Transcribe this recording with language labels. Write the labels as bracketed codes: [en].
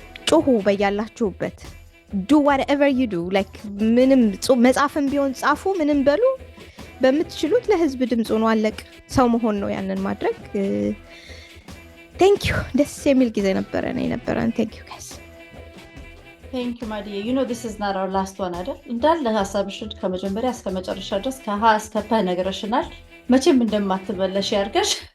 [am] ጩሁ በያላችሁበት። ዱ [en] whatever you do like [am] ምንም መጻፍም ቢሆን ጻፉ፣ ምንም በሉ። በምትችሉት ለህዝብ ድምጽ ነው። አለቅ ሰው መሆን ነው ያንን ማድረግ። ቴንክ ዩ። ደስ የሚል ጊዜ ነበረን። ቴንክ ዩ ጋይስ። [en] Thank you, my dear. You know this is not our last one [am] አይደል? እንዳለ ሀሳብሽን ከመጀመሪያ እስከ መጨረሻ ድረስ ከሀ እስከ ፐ ነግረሽናል። መቼም እንደማትመለሽ ያርገሽ።